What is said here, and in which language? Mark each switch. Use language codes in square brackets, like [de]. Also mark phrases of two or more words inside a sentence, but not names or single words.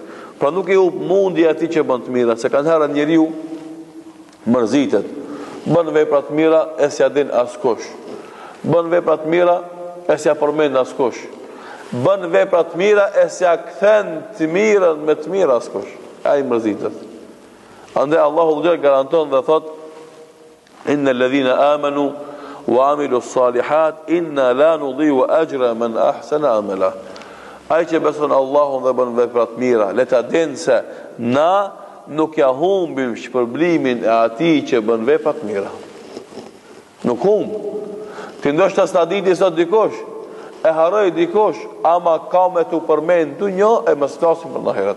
[sq] Pra nuk i up mundi atij që bën të mira, se kanë herë njeriu mërzitet, bën vepra të mira e s'ja din askush. Bën vepra të mira e s'ja përmend askush. Bën vepra të mira e s'ja kthen të mirën me të mira askush. Ai mërzitet. Andaj Allahu dhe garanton dhe thot: [ar] إن الذين آمنوا وعملوا الصالحات إنا لا نضيع أجر من أحسن عملا. [sq] Ai që beson Allahun dhe bën vepra të mira, le ta dinë se na nuk ja humbim shpërblimin e atij që bën vepra të mira. Nuk humb. Ti ndoshta s'ta diti sot dikush, e haroj dikush, ama ka me të përmend dunjë e mos flasim për ahiret.